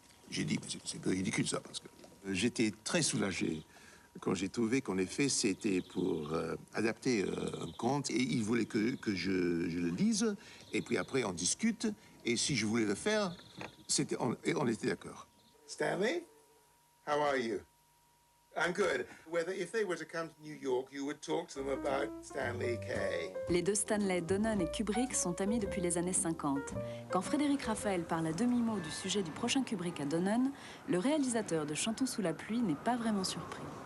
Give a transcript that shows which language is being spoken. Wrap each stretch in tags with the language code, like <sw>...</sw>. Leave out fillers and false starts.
<fr>J'ai dit mais c'est un peu ridicule ça, parce que j'étais très soulagé quand j'ai trouvé qu'en effet, c'était pour adapter un conte. Et il voulait que je le lise, et puis après, on discute. Et si je voulais le faire, on était d'accord.</fr> <en>Stanley, how are you? I'm good. If they were to come to New York, you would talk to them about Stanley Kay.</en> <fr>Les deux Stanley, Donen et Kubrick sont amis depuis les années 50. Quand Frédéric Raphael parle à demi-mot du sujet du prochain Kubrick à Donen, le réalisateur de Chantons sous la pluie n'est pas vraiment surpris.</fr>